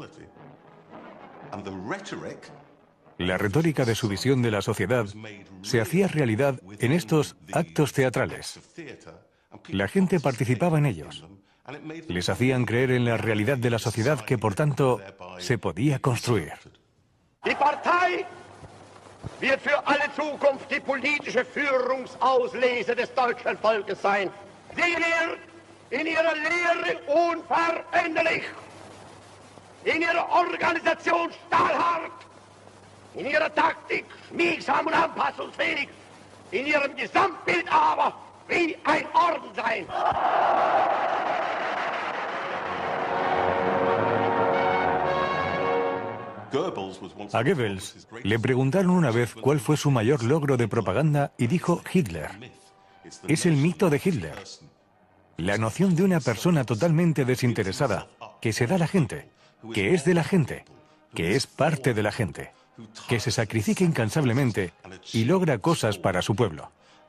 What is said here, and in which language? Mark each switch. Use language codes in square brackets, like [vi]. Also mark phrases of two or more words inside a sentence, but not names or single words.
[es] La retórica de su visión de la sociedad se hacía realidad en estos actos teatrales. La gente participaba en ellos. Les hacían creer en la realidad de la sociedad que, por tanto, se podía construir. [de] Die Partei wird für alle Zukunft die politische Führungsauslese des deutschen Volkes sein. Sie wird in ihrer Lehre unveränderlich, in ihrer Organisation stahlhart, in ihrer Taktik schmiegsam und anpassungsfähig, in ihrem Gesamtbild aber wie ein Orden sein. [es] A Goebbels le preguntaron una vez cuál fue su mayor logro de propaganda y dijo Hitler. Es el mito de Hitler. La noción de una persona totalmente desinteresada, que se da a la gente, que es de la gente, que es parte de la gente, que se sacrifica incansablemente y logra cosas para su pueblo.